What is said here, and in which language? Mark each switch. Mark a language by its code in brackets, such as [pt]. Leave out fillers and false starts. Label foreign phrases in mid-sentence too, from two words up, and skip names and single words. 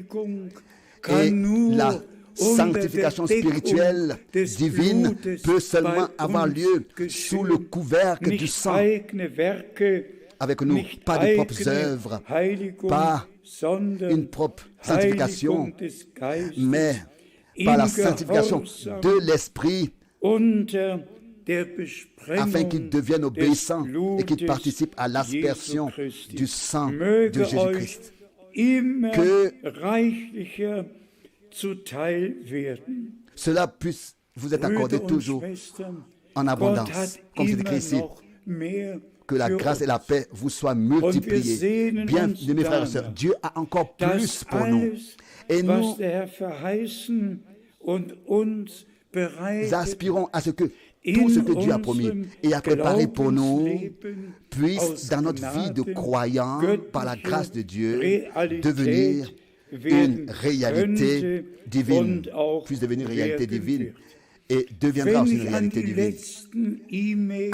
[fr] Et la sanctification spirituelle divine peut seulement avoir lieu sous le couvercle du sang, avec nous, pas de propres œuvres, pas une propre sanctification, mais par la sanctification de l'Esprit, afin qu'ils deviennent obéissants et qu'ils participent à l'aspersion du sang de Jésus-Christ. Que [de] zuteil werden. [fr] cela puisse vous être accordé [de] Brüder und [fr] toujours [de] Schwestern, [fr] en [de] Gott [fr] abondance. [de] hat [fr] Comme c'est [de] immer [fr] écrit ici, [de] noch mehr [fr] que la [de] für [fr] grâce et la [de] uns. [fr] paix vous soient [de] Und wir [fr] multipliées. [de] sehnen [fr] Bien, [de] uns [fr] mes frères et sœurs, [de] danach, [fr] Dieu a encore plus [de] dass [fr] pour nous. [de] alles, [fr] Et [de] was [fr] nous [de] der Herr verheißen und uns bereitet, [fr] aspirons à ce que tout ce que Dieu a promis et a préparé pour nous puisse, dans notre vie de croyants, par la grâce de Dieu, devenir une réalité divine, puisse devenir une réalité divine et deviendra aussi une réalité divine.